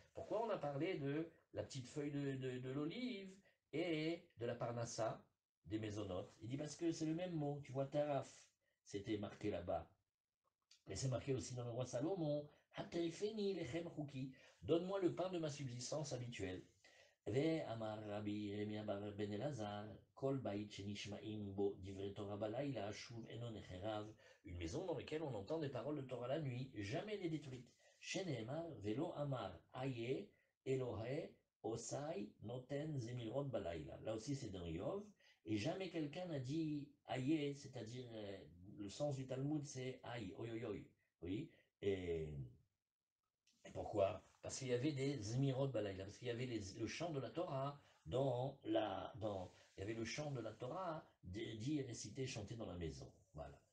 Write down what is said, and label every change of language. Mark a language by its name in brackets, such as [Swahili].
[French] Pourquoi on a parlé de la petite feuille de l'olive et de la parnassa des maisonnotes? Il dit parce que c'est le même mot. Tu vois, taraf, c'était marqué là-bas. Mais c'est marqué aussi dans le roi Salomon. [Hebrew] Hateifeni lechem chuki. [French] Donne-moi le pain de ma subsistance habituelle. [Hebrew] ואמר רבי ירמיה בן אלעזר, כל בית שנשמעים בו דברי תורה בלילה, שוב אינו נחרב. [French] Une maison dans laquelle on entend des paroles de Torah la nuit, jamais n'est détruite. [Hebrew] שנאמר, ולא אמר, איה אלוהי osai noten zemirot balayla. [French] Là aussi c'est dans Yov, et jamais quelqu'un n'a dit aïe, c'est-à-dire le sens du Talmud c'est aïe, oi oi oi. Oui, et pourquoi? Parce qu'il y avait des Zmirot Balayla, parce qu'il y avait le chant de la Torah il y avait le chant de la Torah dit, récité, chanté dans la maison. Voilà.